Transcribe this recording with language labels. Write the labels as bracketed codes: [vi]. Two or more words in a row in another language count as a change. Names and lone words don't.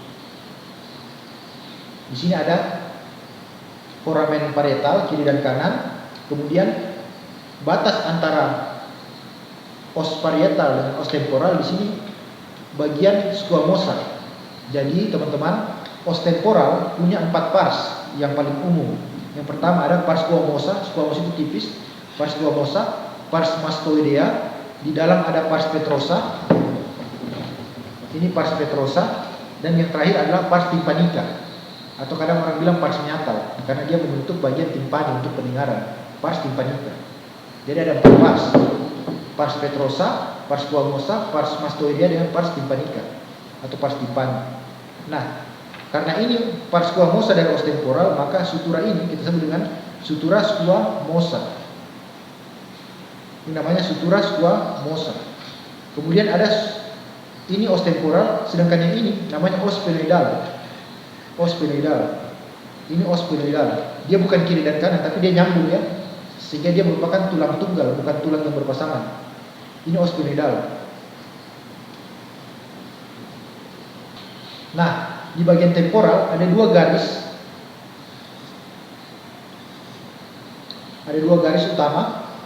[id] Di sini ada [la] foramen parietal [id] kiri dan kanan, kemudian batas antara [la] os parietal [id] dengan [la] os temporal [id] di sini bagian squamosa. Jadi teman-teman, [la] os temporal [id] punya 4 pars yang paling umum. Yang pertama ada [la] pars squamosa, [id] squamosa itu tipis, [la] pars squamosa, pars mastoidea, [id] di dalam ada [la] pars petrosa. [id] Ini [la] pars petrosa [id] dan yang terakhir adalah [la] pars tympanica. [id] Atau kadang orang bilang [la] pars menyatal [id] karena dia membentuk bagian timpani untuk pendengaran, [la] pars tympanica. [id] Jadi ada 4 pars, [la] pars petrosa, pars squamosa, pars mastoidea [id] dengan [la] pars tympanica [id] atau [la] pars timpani. [id] Nah, karena ini [la] pars squamosa [id] dan [la] os temporal, [id] maka sutura ini kita sebut dengan [la] sutura squamosa. [id] Ini namanya [la] sutura squamosa. [id] Kemudian ada ini [la] os temporal, [id] sedangkan yang ini namanya [la] os sphenoidal. Os sphenoidal. Ini os sphenoidal. [id] Dia bukan kiri dan kanan, tapi dia nyambung ya. Sehingga dia merupakan tulang tunggal, bukan tulang yang berpasangan. Ini [la] os sphenoidal. [id] Nah, di bagian temporal ada 2 garis. Ada 2 garis utama.